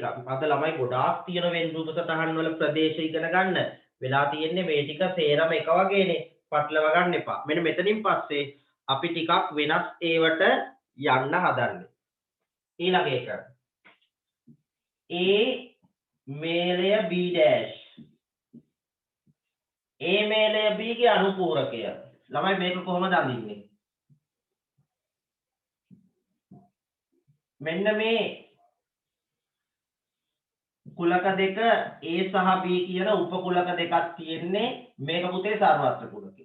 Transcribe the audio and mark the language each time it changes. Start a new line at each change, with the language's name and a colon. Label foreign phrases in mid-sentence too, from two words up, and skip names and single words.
Sinhala: අද ළමයි ගොඩාක් තියෙන වෙන්රූප සටහන් වල ප්‍රදේශ ඉගෙන ගන්න. වෙලා තියෙන්නේ මේ ටික සේරම එක වගේනේ. පටලව ගන්න එපා. මෙන්න මෙතනින් පස්සේ අපි ටිකක් වෙනස් ඒවට යන්න හදන්නේ. ඊළඟ එක. A මේලය B dash. A මේලය B ගේ අනුපූරකය. ළමයි මේක කොහොමද අඳින්නේ? මෙන්න මේ කුලක දෙක A සහ B කියන උපකුලක දෙකක් තියෙන්නේ මේක පුතේ සර්වත්‍ර කුලකේ.